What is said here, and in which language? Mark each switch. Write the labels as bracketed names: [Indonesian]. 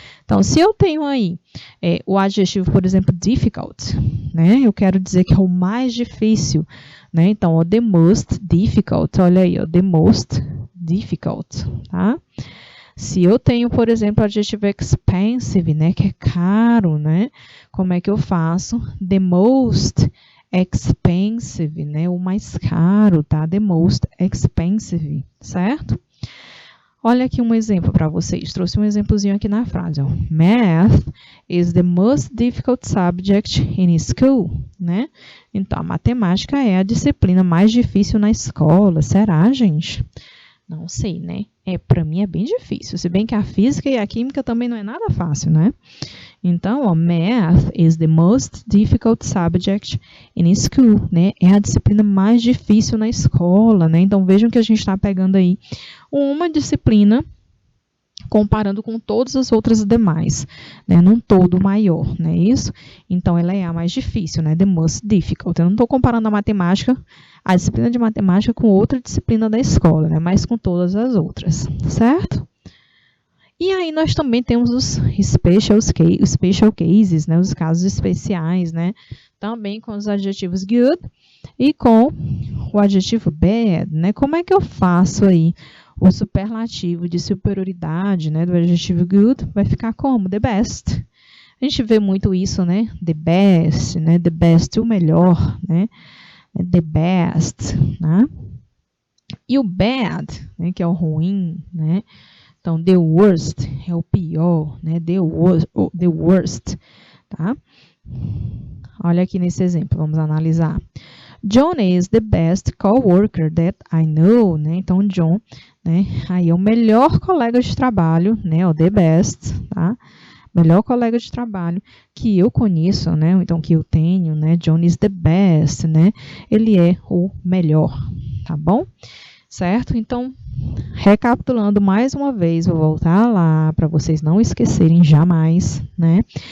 [Portuguese] Então, se eu tenho aí o adjetivo, por exemplo, difficult, né, eu quero dizer que é o mais difícil, né, então, o [English] the most difficult, [Portuguese] olha aí, o the most difficult, tá? Se eu tenho, por exemplo, o adjetivo expensive, né, que é caro, né, como é que eu faço? [English] The most [Portuguese] expensive, né? O mais caro, tá? [English] The most expensive, certo? [Portuguese] Olha aqui um exemplo para vocês. Trouxe um exemplozinho aqui na frase. Ó. [English] Math is the most difficult subject in school, né? [Portuguese] Então, a matemática é a disciplina mais difícil na escola. Será, gente? Não sei, né? Para mim é bem difícil. Se bem que a física e a química também não é nada fácil, né? [English] Então, ó, Math is the most difficult subject in school, né? [Portuguese] É a disciplina mais difícil na escola, né? Então, vejam que a gente está pegando aí uma disciplina comparando com todas as outras demais, né? Num todo maior, não é isso? Então, ela é a mais difícil, né? [English] The most difficult. [Portuguese] Eu não estou comparando a matemática, a disciplina de matemática com outra disciplina da escola, né? Mas com todas as outras, certo? E aí nós também temos os special cases, né? Os casos especiais, né? Também com os adjetivos good e com o adjetivo bad, né? Como é que eu faço aí o superlativo de superioridade, né? Do adjetivo good vai ficar como? [English] The best. [Portuguese] A gente vê muito isso, né? The best, né? [English] The best, [Portuguese] o melhor, né? The best, né? E o bad, né? Que é o ruim, né? Então, [English] the worst [Portuguese] é o pior, né? The worst, tá? Olha aqui nesse exemplo, vamos analisar. [English] John is the best coworker that I know, né? [Portuguese] Então, John, né? Aí é o melhor colega de trabalho, né? O [English] the best, [Portuguese] tá? Melhor colega de trabalho que eu conheço, né? Então, que eu tenho, né? [English] John is the best, [Portuguese] né? Ele é o melhor, tá bom? Certo? Então, recapitulando mais uma vez, vou voltar lá para vocês não esquecerem jamais, né?